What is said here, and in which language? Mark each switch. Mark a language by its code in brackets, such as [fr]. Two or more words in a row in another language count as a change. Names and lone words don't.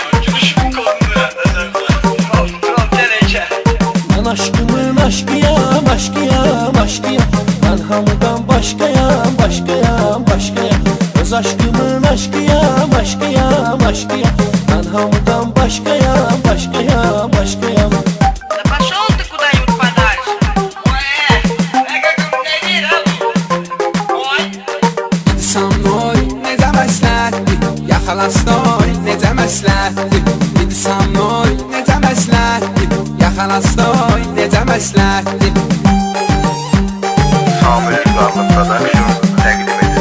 [az] Mən aşkımın aşkıyam, aşkıyam, aşkıyam. Mən hamıdan başqayam, başqayam, başqayam. Öz aşkımın aşkıyam, aşkıyam, aşkıyam. Mən hamıdan başqayam, başqayam, başqayam. [ru] Пошел ты куда-нибудь подальше. [tr] Ой, nedir abi? Oy. [az] Gidisam oy, necə məsləhətdir. Yaxalasın oy, necə məsləhətdir. Gidisam oy, necə məsləhətdir. Yaxalasın oy, necə məsləhətdir. Samir İlqarlı Production təqdim edir.